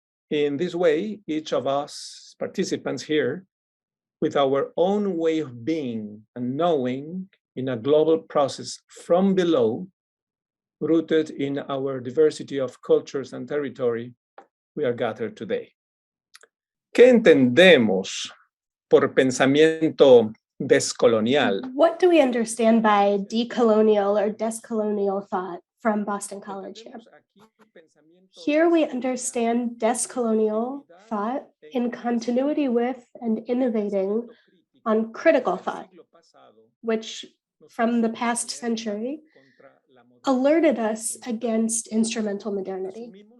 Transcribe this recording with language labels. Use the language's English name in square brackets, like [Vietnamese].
[English] In this way, each of us participants here, with our own way of being and knowing in a global process from below, rooted in our diversity of cultures and territory, we are gathered today. [Spanish] ¿Qué entendemos por pensamiento descolonial? [English] What do we understand by decolonial or descolonial thought from Boston College here? Here we understand descolonial thought in continuity with and innovating on critical thought, which from the past century alerted us against instrumental modernity.